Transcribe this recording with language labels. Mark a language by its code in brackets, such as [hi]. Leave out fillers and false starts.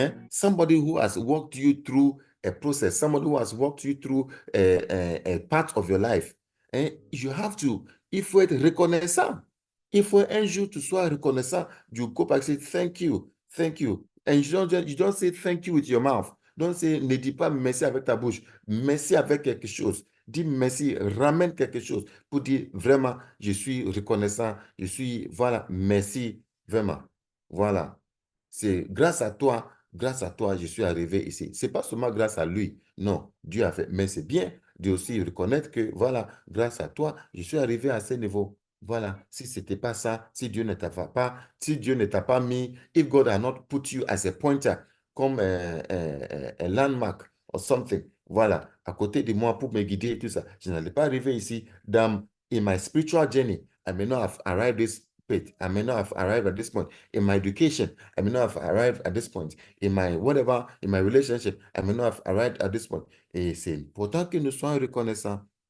[en] Somebody who has walked you through a process, somebody who has walked you through a part of your life. You have to, [fr] il faut être reconnaissant. Il faut un jour tu sois reconnaissant. You go back and say thank you. And you don't say thank you with your mouth. [en] Don't say, [fr] ne dis pas merci avec ta bouche. Merci avec quelque chose. Dis merci, ramène quelque chose pour dire vraiment, je suis reconnaissant. Voilà, merci, vraiment. Voilà. C'est grâce à toi, je suis arrivé ici. Ce n'est pas seulement grâce à lui. Non, Dieu a fait. Mais c'est bien de aussi reconnaître que, voilà, grâce à toi, je suis arrivé à ce niveau. Voilà, si ce n'était pas ça, si Dieu ne t'a pas mis, [en] if God had not put you as a pointer, [fr] comme un landmark [en] or something, [fr] voilà, à côté de moi pour me guider et tout ça, je n'allais pas arriver ici. [en] In my spiritual journey, I may not have arrived this pit. I may not have arrived at this point. In my education, I may not have arrived at this point. In my whatever, in my relationship, I may not have arrived at this point. [fr] Et c'est important que nous soyons reconnaissants.